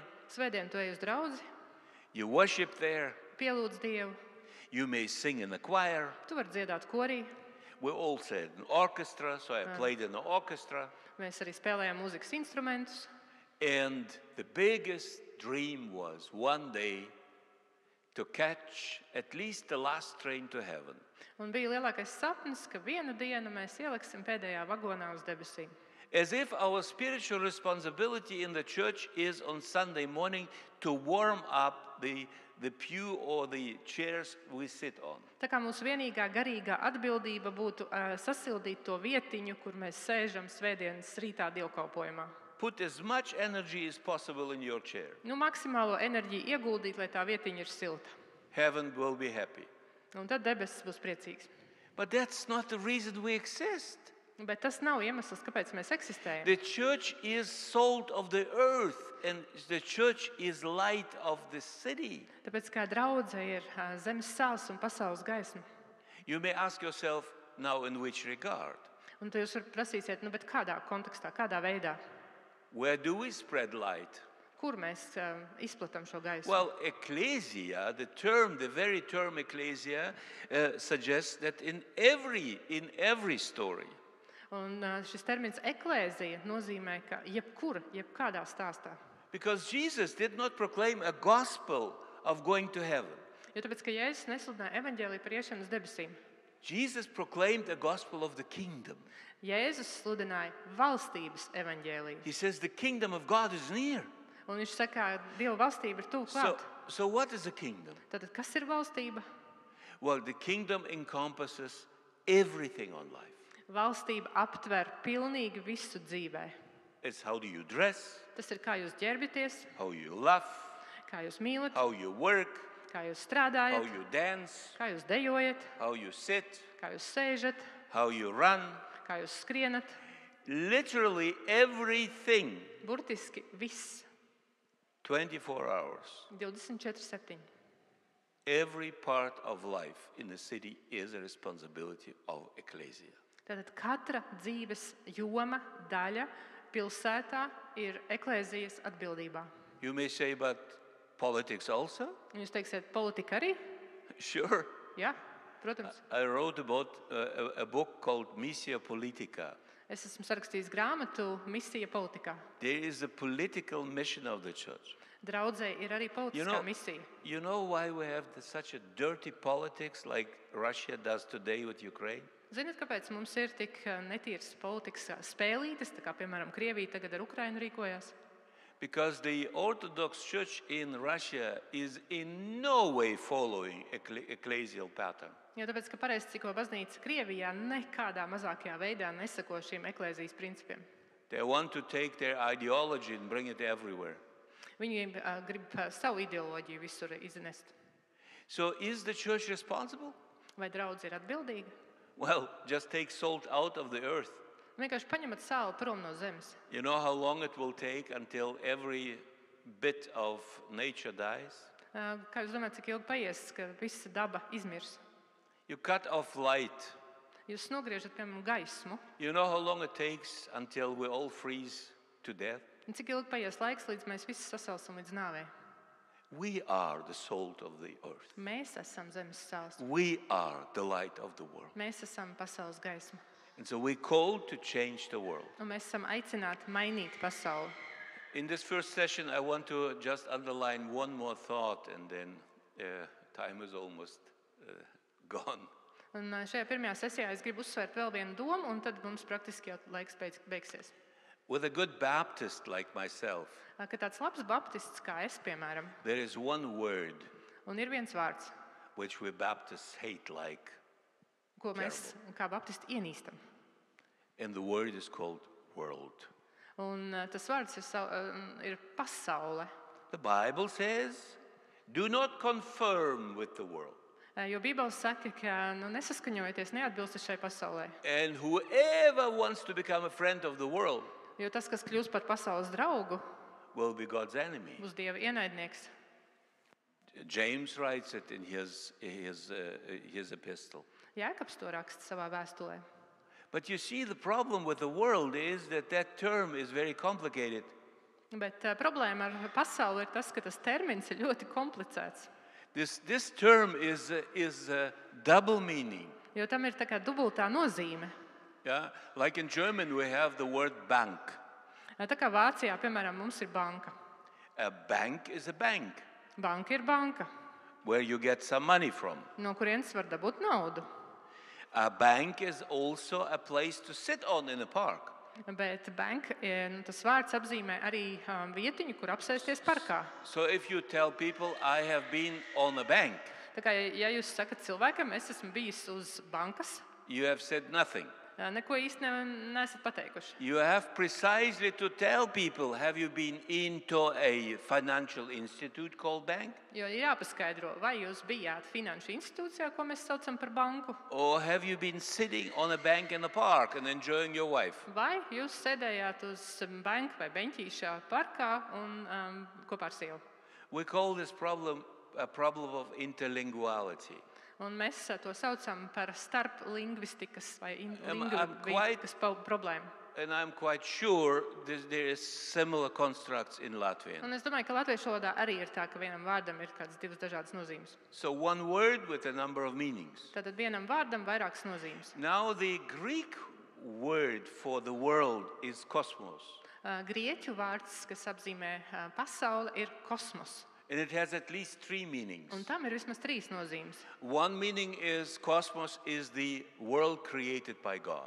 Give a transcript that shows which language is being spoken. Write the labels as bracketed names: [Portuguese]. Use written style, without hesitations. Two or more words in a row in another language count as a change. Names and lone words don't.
[Latvian] Svētdien tu ej uz draudzi, [English] you worship there, [Latvian] pielūdz Dievu, [English] you may sing in the choir. [Latvian] tu vari dziedāt korī. [English] We all said an orchestra, so I played in the orchestra. [Latvian] Mēs arī spēlējām mūzikas instrumentus. [English] And the biggest dream was one day to catch at least the last train to heaven. [Latvian] Un bija lielākais sapnis, ka vienu dienu mēs ieliksim pēdējā vagonā uz debesīm. [English] As if our spiritual responsibility in the church is on Sunday morning to warm up the pew or the chairs we sit on. [Latvian] Tā kā mūsu vienīgā garīgā atbildība būtu sasildīt to vietiņu, kur mēs sēžam svētdienas rītā dievkalpojumā. [English] Put as much energy as possible in your chair. [Latvian] Nu, maksimālo enerģiju ieguldīt, lai tā vietiņa ir silta. [English] Heaven will be happy. [Latvian] Un tad debesis būs priecīgs. [English] But that's not the reason we exist. [Latvian] Bet tas nav iemesls, kāpēc mēs eksistējam. [English] The church is salt of the earth and the church is light of the city. [Latvian] Tāpēc kā draudze ir zemes sāls un pasaules gaisma. [English] You may ask yourself, now in which regard? [Latvian] Un tu jūs varat prasīsiet, nu, bet kādā kontekstā, kādā veidā? [English] Where do we spread light? [Latvian] Kur mēs izplatām šo gaismu? [English] Well, ecclesia, the very term ecclesia, suggests that in every story, [Latvian] Un šis termins eklēzija nozīmē, ka jebkādā stāstā. [English] because Jesus did not proclaim a gospel of going to heaven. [Latvian] Jo tāpēc, ka Jēzus nesludināja evaņģēliju par iešanu uz debesīm. [English] Jesus proclaimed a gospel of the kingdom. [Latvian] Jēzus sludināja valstības evaņģēliju. [English] He says the kingdom of God is near. [Latvian] Un viņš saka, Dieva valstība ir tuvu klāt. [English] So what is a kingdom? [Latvian] Tātad, kas ir valstība? [English] Well, the kingdom encompasses everything on life. [Latvian] Valstība aptver pilnīgi visu dzīvē. [English] It's how do you dress, [Latvian] Tas ir, kā jūs ģērbjaties, [English] how you laugh, [Latvian] kā jūs mīlat, [English] how you work, [Latvian] kā jūs [English] how [Latvian] strādājat, [English] you dance, [Latvian] kā jūs dejojat, [English] how you sit, [Latvian] kā jūs sēžat, [English] how you run. [Latvian] kā jūs skrienat. [English] Literally everything, [Latvian] Burtiski viss, [English] 24 hours. 24/7. Every part of life in the city is a responsibility of ecclesia. [Latvian] Tātad katra dzīves joma, daļa pilsētā ir eklēzijas atbildībā. [English] You may say, but politics also? [Latvian] Un jūs teiksiet, politika arī? [English] Sure. [Latvian] Jā, protams. [English] I wrote about a book called Missio Politica. [Latvian] Es esmu sarakstījis grāmatu Misija politikā. [English] There is a political mission of the church. [Latvian] Draudzē ir arī politiskā misija. [English] You know why we have such a dirty politics like Russia does today with Ukraine? [Latvian] Ziniet, kāpēc mums ir tik netīras politikas spēlītes, tā kā, piemēram, Krievija tagad ar Ukrainu rīkojās? [English] Because the Orthodox Church in Russia is in no way following ecclesial pattern. [Latvian] Jo tāpēc, ka pareizticīgo baznīca Krievijā nekādā mazākajā veidā nesako šiem eklēzijas principiem. [English] They want to take their ideology and bring it everywhere. [Latvian] Viņi grib savu ideoloģiju visur iznest. [English] So is the church responsible? [Latvian] Vai draudze ir atbildīga? [English] Well, just take salt out of the earth. [Latvian] Vienkārši paņemat sāli prom no zemes. [English] You know how long it will take until every bit of nature dies? [Latvian] Kā jūs domājat, cik ilgi paies, ka visa daba izmirs? [English] You cut off light. [Latvian] Jūs nogriežat, piemēram, gaismu. [English] You know how long it takes until we all freeze to death? [Latvian] Un cik ilgi paies laiks, līdz mēs visi sasalsim līdz nāvei? [English] We are the salt of the earth. [Latvian] Mēs esam zemes sāls. [English] We are the light of the world. [Latvian] Mēs esam pasaules gaisma. [English] And so we're called to change the world. [Latvian] Un mēs esam aicināti mainīt pasauli. [English] In this first session, I want to just underline one more thought, and then time is almost gone. [Latvian] Un šajā pirmajā sesijā es gribu uzsvērt vēl vienu domu, un tad mums praktiski jau laiks beigsies. [English] With a good Baptist like myself, [Latvian] Ka tāds labs baptists kā es, piemēram, [English] there is one word [Latvian] un ir viens vārds, [English] which we Baptists hate like, [Latvian] ko mēs kā baptisti ienīstam. [English] and the word is called world. [Latvian] Un tas vārds ir pasaule. [English] The Bible says, do not conform with the world. [Latvian] Jo Bībele saka, ka nesaskaņojieties, neatbilstat šai pasaulē. [English] And whoever wants to become a friend of the world [Latvian] Jo tas, kas kļūst par pasaules draugu, [English] will be God's enemy. [Latvian] būs Dieva ienaidnieks. [English] James writes it in his epistle. [Latvian] Jēkabs to raksta savā vēstulē. [English] But you see, the problem with the world is that term is very complicated. [Latvian] Bet problēma ar pasauli ir tas, ka tas termins ir ļoti komplicēts. [English] This term is double meaning. [Latvian] Jo tam ir tā kā dubultā nozīme. [English] Yeah? Like in German, we have the word bank. [Latvian] Tā kā Vācijā, piemēram, mums ir banka. [English] A bank is a bank [Latvian] Banka ir banka, [English] where you get some money from. [Latvian] no kurienes var dabūt naudu. [English] A bank is also a place to sit on in a park. [Latvian] Bet banka, tas vārds apzīmē arī vietiņu, kur apsēsties parkā. [English] So if you tell people, I have been on a bank, [Latvian] Tā kā, ja jūs sakat cilvēkam, es esmu bijis uz bankas, [English] you have said nothing. [Latvian] neko īsti neesat pateikuši. [English] You have precisely to tell people, have you been into a financial institute called bank? [Latvian] Jo ir jāpaskaidro, vai jūs bijāt finanšu institūcijā, ko mēs saucam par banku, [English] Or have you been sitting on a bank in a park and enjoying your wife? [Latvian] vai jūs sēdējāt uz banku vai beņķīšā parkā un kopā ar sievu. [English] We call this problem a problem of interlinguality. [Latvian] Un mēs to saucam par starplingvistikas vai [English] I'm [Latvian] lingvistikas problēmu. [English] and I'm quite sure there is similar constructs in Latvian. [Latvian] Un es domāju, ka latviešu valodā arī ir tā, ka vienam vārdam ir kādas divas dažādas nozīmes. [English] So one word with a number of meanings. [Latvian] Tātad vienam vārdam vairākas nozīmes. [English] Now the Greek word for the world is cosmos. [Latvian] Grieķu vārds, kas apzīmē pasauli, ir kosmos. [English] And it has at least three meanings. [Latvian] Un tam ir vismaz trīs nozīmes. [English] One meaning is cosmos is the world created by God.